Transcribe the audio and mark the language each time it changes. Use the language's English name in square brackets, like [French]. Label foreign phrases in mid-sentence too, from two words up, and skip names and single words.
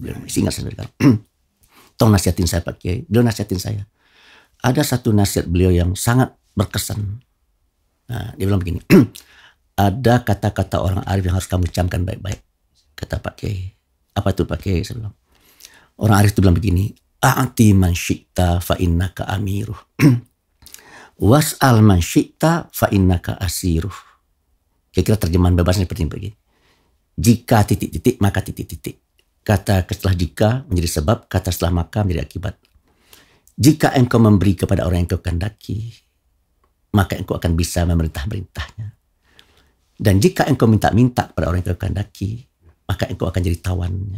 [Indonesian] Ingat saya dari tolong nasihatin saya Pak Kiai. Beliau nasihatin saya. Ada satu nasihat beliau yang sangat berkesan. Nah, dia bilang begini. Ada kata-kata orang arif yang harus kamu camkan baik-baik. Kata Pak Kiai. Apa itu Pak Kiai? Saya bilang. Orang arif itu bilang begini. [Arabic] أعط من شئت فإنك أميره واسأل من شئت فإنك أسيره. [Indonesian] Kira-kira terjemahan bebasnya seperti ini. Jika titik-titik, maka titik-titik. Kata setelah jika menjadi sebab, kata setelah maka menjadi akibat. Jika engkau memberi kepada orang yang engkau kehendaki, maka engkau akan bisa memerintah-merintahnya. Dan jika engkau minta-minta kepada orang yang engkau kehendaki, maka engkau akan jadi tawannya.